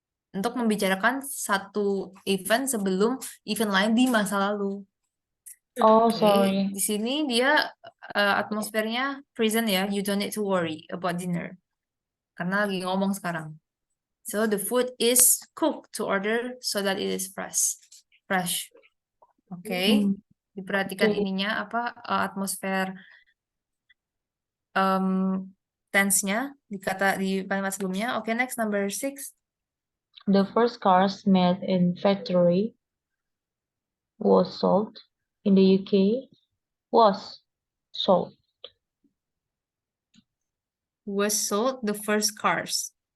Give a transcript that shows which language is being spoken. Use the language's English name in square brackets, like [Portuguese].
[Indonesian] Untuk membicarakan satu event sebelum event lain di masa lalu. Oh, Oke, [English] sorry. [Indonesian] di sini dia atmosfernya present ya. [English] You don't need to worry about dinner. [Indonesian] Karena lagi ngomong sekarang. [English] So the food is cooked to order so that it is fresh. Fresh. Oke. Hmm, [Indonesian] Diperhatikan [English] okay. [Indonesian] ininya apa atmosfer tense-nya di kalimat sebelumnya. [English] Oke, next number 6. The first cars made in factory was sold in the UK. Was sold. Was sold the first cars.